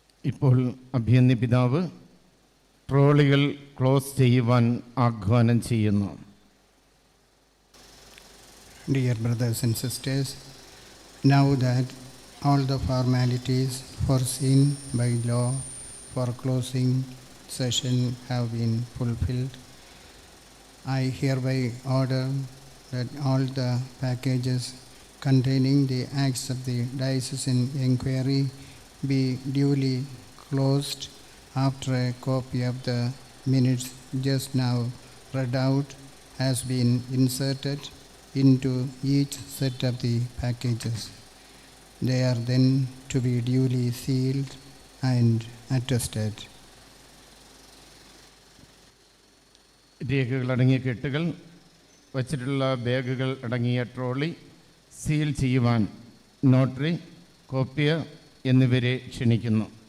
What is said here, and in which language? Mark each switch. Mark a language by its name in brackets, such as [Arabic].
[Malayalam] ഇപ്പോൾ അഭിയന്യ പിതാവ് ട്രോളികൾ ക്ലോസ് ചെയ്യുവാൻ ആഹ്വാനം ചെയ്യുന്നു. [English] Dear brothers and sisters, now that all the formalities foreseen by law for closing session have been fulfilled, I hereby order that all the packages containing the acts of the diocesan inquiry be duly closed after a copy of the minutes just now read out has been inserted into each set of the packages. They are then to be duly sealed and attested. [Malayalam] രേഖകൾ അടങ്ങിയ കെട്ടുകൾ വച്ചിട്ടുള്ള ബാഗുകൾ അടങ്ങിയ trolley seal ചെയ്യുവാൻ notary, copier എന്നിവരെ ക്ഷണിക്കുന്നു.